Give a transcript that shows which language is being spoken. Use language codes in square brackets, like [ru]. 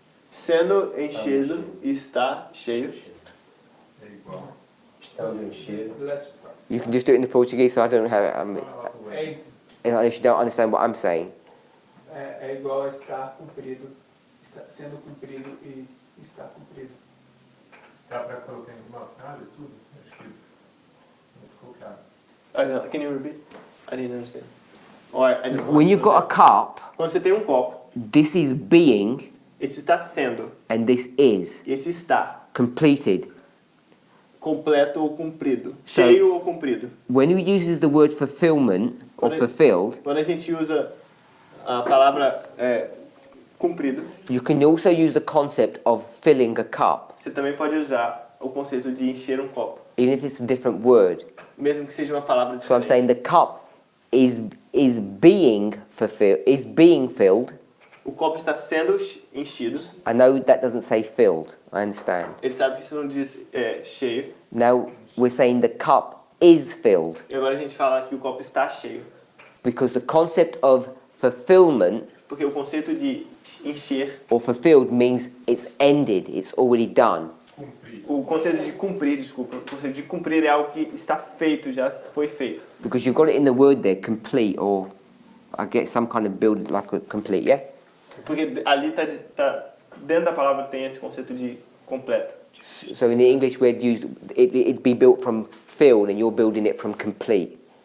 [pt] sendo enchido e está cheio. É igual. Estando encher. [en] Less You can just do it in the Portuguese, so I don't know how. [pt] é, [en] Unless you don't understand what I'm saying. [pt] é igual a estar cumprido. Está sendo cumprido e está cumprido. Dá para colocar em uma frase tudo? Acho que não ficou claro. [en] Can you repeat? I didn't understand. Or, I didn't When you've got a cup, [pt] Quando você tem um copo, [en] this is being [pt] isso está sendo, [en] and this is [pt] e esse está [en] completed. [pt] completo ou cumprido, [en] So- [pt] cheio ou cumprido. [en] When he uses the word fulfillment or [pt] Quando- [en] fulfilled, [pt] Quando a gente usa a palavra cumprido, [en] you can also use the concept of filling a cup, [pt] você também pode usar o conceito de encher um copo, [en] even if it's a different word. [pt] mesmo que seja uma palavra [en] So I'm saying [pt] diferente. [en] the cup is being fulfilled, is being filled. [pt] O copo está sendo enchido. [en] I know that doesn't say filled, I understand. [pt] Ele sabe que isso não diz cheio. [en] Now we're saying the cup is filled, [pt] E agora a gente fala que o copo está cheio. [en] because the concept of fulfillment [pt] Porque o conceito de encher, [en] or fulfilled means it's ended, it's already done. [pt] o conceito de cumprir, desculpa, o conceito de cumprir é algo que está feito, já foi feito. [en] Because you've got it in the word there, complete, or I get some kind of build like a complete, yeah? [pt] Porque ali tá dentro da palavra tem esse conceito de completo. [en] So in the English word used, it'd be built from filled and you're building it from complete.